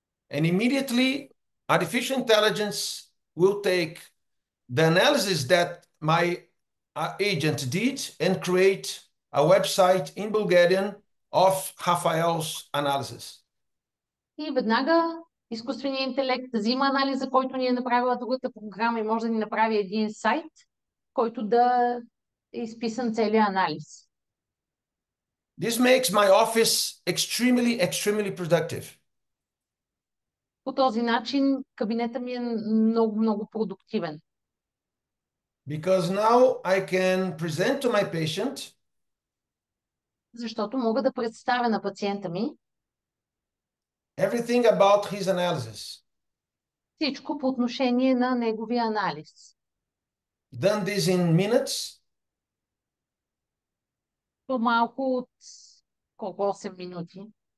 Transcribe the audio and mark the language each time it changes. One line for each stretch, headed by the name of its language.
English: And immediately, artificial intelligence will take the analysis that my agent did and create a website in Bulgarian of Rafael's analysis.
Bulgarian: И веднага изкуственият интелект взима анализа, който ни е направила другата програма и може да ни направи един сайт, който да е изписан целият анализ.
English: This makes my office extremely productive.
Bulgarian: По този начин кабинета ми е много продуктивен.
English: Because now I can present to my patient
Bulgarian: Защото мога да представя на пациента ми
English: everything about his analysis.
Bulgarian: всичко по отношение на неговия анализ.
English: done this in minutes.
Bulgarian: По-малко от колко 8 минути.